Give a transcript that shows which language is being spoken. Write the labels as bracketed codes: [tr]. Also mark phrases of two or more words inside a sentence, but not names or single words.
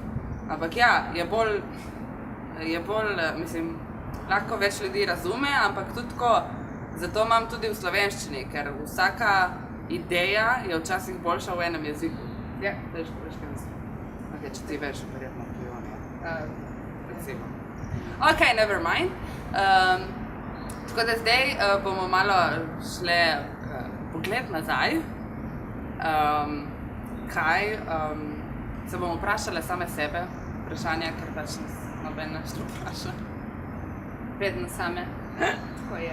[sl] Ampak ja, je bolj, mislim, lahko več ljudi razume, ampak tudi tako, zato imam tudi v slovenščini, ker vsaka ideja je včasih boljša v enem jeziku. Ja. Veš, kaj mislim? Ok, če ti veš, verjetno prijoni. Recimo. [en] Ok, never mind. [sl] Tako da zdaj bomo malo šle pogled nazaj. Se bomo vprašale same sebe, vprašanja, ker pač nas noben naš to vpraša. Vedno same, tako je.